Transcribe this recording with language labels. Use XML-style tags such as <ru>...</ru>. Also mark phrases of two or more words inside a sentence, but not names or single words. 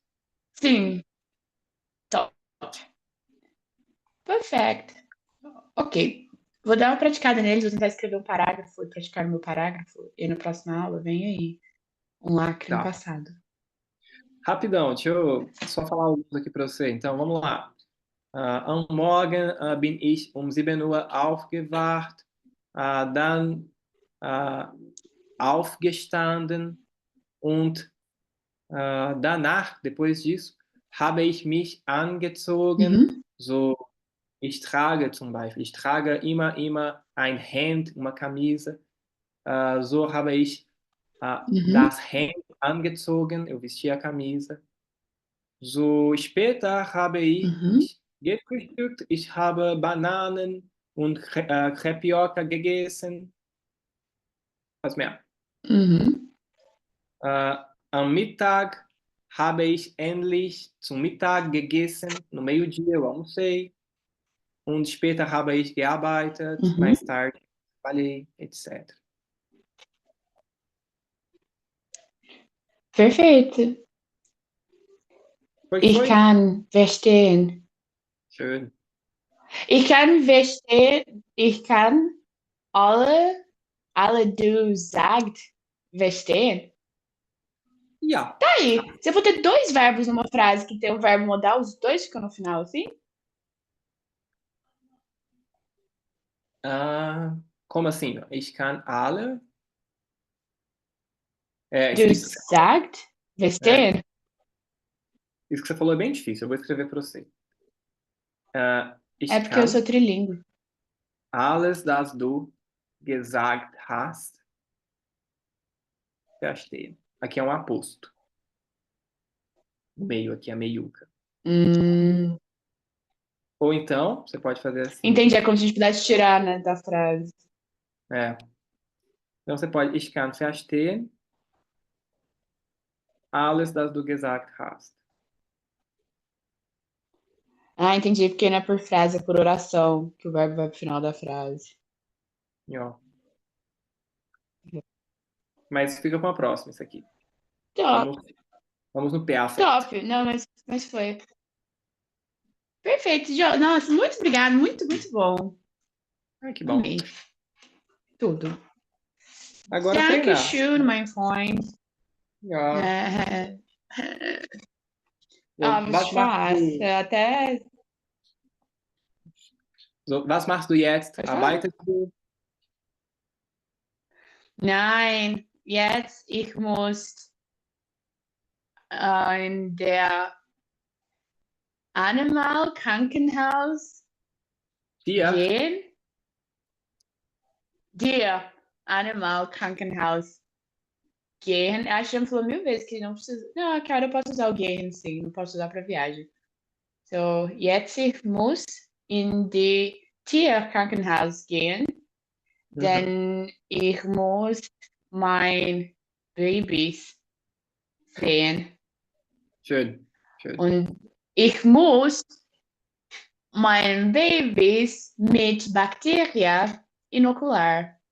<pt>Sim, top. Perfect. Ok. Vou dar uma praticada neles, vou tentar escrever um parágrafo e praticar o meu parágrafo. E na próxima aula vem aí um lacre no Tá. passado. Rapidão, deixa eu só falar alguns aqui para você. Então, vamos lá.</pt> <de>Am Morgen bin ich 7 Uhr aufgewacht, dann aufgestanden und danach,</de> <pt>depois disso,</pt> <de>habe ich mich angezogen. Uhum, So, ich trage zum Beispiel, ich trage immer ein Hemd,</de> <pt>uma camisa.</pt> <de>So habe ich uhum, das Hemd angezogen,</de> <pt>eu vesti a camisa.</pt> <de>So später habe ich uhum, gefrühstückt, ich habe Bananen und Crepioca gegessen. Was mehr? uhum, Äh, Am Mittag habe ich endlich zum Mittag gegessen.</de> <pt>No meio-dia eu almocei.</pt> <de>Und später habe ich gearbeitet. uhum.</de> <pt>Mais tarde trabalhei, etc. Perfeito. Foi que</pt> <de>Ich</de> <pt>foi?</pt> <de>kann verstehen. Schön. Ich kann verstehen. Ich kann alle du sagt verstehen. Ja.</de> <pt>Tá aí. Se eu for ter dois verbos numa frase que tem o verbo modal, os dois ficam no final, assim? Ah, como assim?</pt> <de>Ich kann alle. Du</de> <pt>Isso,</pt> <de>sagt verstehen.</de> <pt>isso que você falou é bem difícil. Eu vou escrever para você. É</pt> <de>Ich</de> <pt>porque eu</pt> <de>kann</de> <pt>sou trilingue.</pt> <de>alles, das du gesagt hast, verstehen.</de> <pt>Aqui é um aposto. O meio aqui é meiuca. Hum, Ou então, você pode fazer assim. entendi. É como se a gente pudesse tirar, né, da frase. É. Então você pode</pt> <de>Ich kann verstehen alles, das du gesagt hast.</de> <pt>Ah, entendi. Porque não é por frase, é por oração que o verbo vai pro final da frase.</pt> <de>Ja.</de> <pt>Mas fica com a próxima, isso aqui. Top, Vamos no perfect. top. Não, mas foi. Perfeito, Jo. Nossa, muito obrigada. Muito, muito bom. Ai, que bom. Amei. Tudo. Agora treinar.</pt> <de>Dankeschön, mein Freund. Ja.</de> <pt>É, mas</pt> <de>Was machst</de> <pt>fácil.</pt> <de>du?</de> <pt>Até.</pt> <de>So, was machst du jetzt?</de> <pt>Pode falar.</pt> <de>Arbeitest du? Nein, jetzt ich muss in der Animal Krankenhaus Dir? gehen. Der Animal Krankenhaus gehen.</de> <pt>A gente já falou mil vezes que não precisa. Não, cara, eu posso usar o gehen, sim. Não posso usar para viagem.</pt> <de>So, jetzt ich muss in die Tierkrankenhaus gehen, denn ich muss mein Babys sehen. Schön. Schön. Und ich muss meinen Babys mit Bakterien inocular.</de>